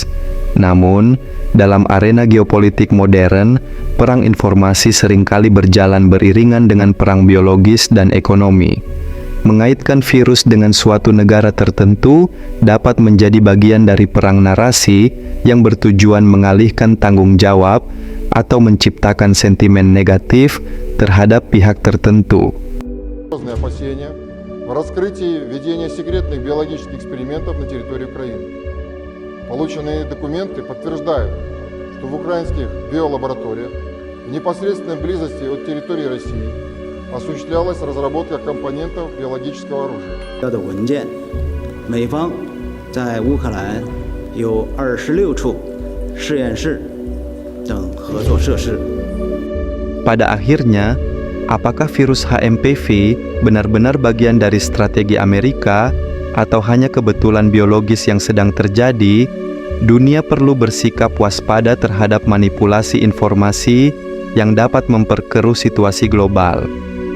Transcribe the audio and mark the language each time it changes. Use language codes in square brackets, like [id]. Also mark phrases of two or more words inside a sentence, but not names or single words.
[id] Namun, dalam arena geopolitik modern, perang informasi seringkali berjalan beriringan dengan perang biologis dan ekonomi. Mengaitkan virus dengan suatu negara tertentu dapat menjadi bagian dari perang narasi yang bertujuan mengalihkan tanggung jawab atau menciptakan sentimen negatif terhadap pihak tertentu. [ru] В раскрытии ведения секретных биологических экспериментов на территории Украины. Полученные документы подтверждают, что в украинских биолабораториях в непосредственной близости от территории России осуществлялась разработка компонентов биологического оружия. [zh] 的文件，美方在乌克兰有26处实验室等合作设施。 [id] Pada akhirnya, apakah virus HMPV benar-benar bagian dari strategi Amerika atau hanya kebetulan biologis yang sedang terjadi? Dunia perlu bersikap waspada terhadap manipulasi informasi yang dapat memperkeruh situasi global.